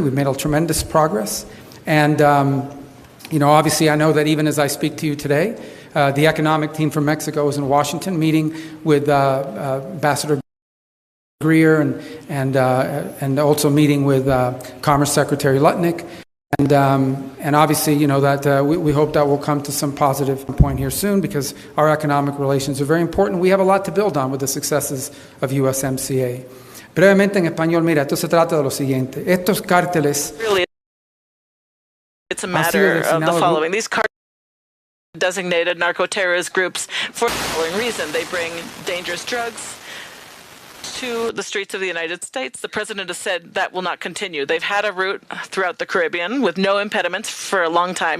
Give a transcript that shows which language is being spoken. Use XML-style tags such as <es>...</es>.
<en>We've made a tremendous progress. And, obviously I know that even as I speak to you today, the economic team from Mexico is in Washington meeting with Ambassador Greer and also meeting with Commerce Secretary Lutnick. And obviously, you know, that we hope that will come to some positive point here soon because our economic relations are very important. We have a lot to build on with the successes of USMCA.</en> <es>Brevemente en español, mira, esto se trata de lo siguiente. Estos cárteles...</es> <en>Really, it's a matter of the following. These cartels designated narco-terrorist groups for the following reason. They bring dangerous drugs to the streets of the United States. The president has said that will not continue. They've had a route throughout the Caribbean with no impediments for a long time.</en>